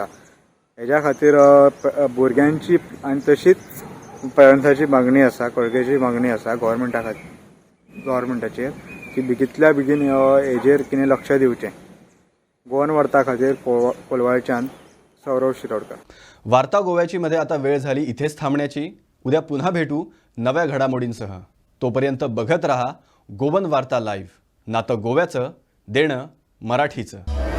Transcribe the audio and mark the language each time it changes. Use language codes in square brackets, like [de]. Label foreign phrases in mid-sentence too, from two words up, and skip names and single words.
[kok] हेज्या खातीर भुरग्यांची आनी तशीच पेरंट्साची मागणी आसा, कळकेची मागणी आसा गव्हर्मेंटाचेर की बेगितल्या बेगीन हेजेर कितें लक्ष दिवचें. 2 वर्सां खातीर कोलवाळच्यान सौरव शिरोडकर. [mr] वार्ता गोव्याची मध्ये आता वेळ झाली इथेच थांबण्याची. उद्या पुन्हा भेटू नव्या घडामोडींसह. तोपर्यंत बघत रहा गोवन वार्ता लाईव्ह. नातं गोव्याचं, देणं मराठीचं.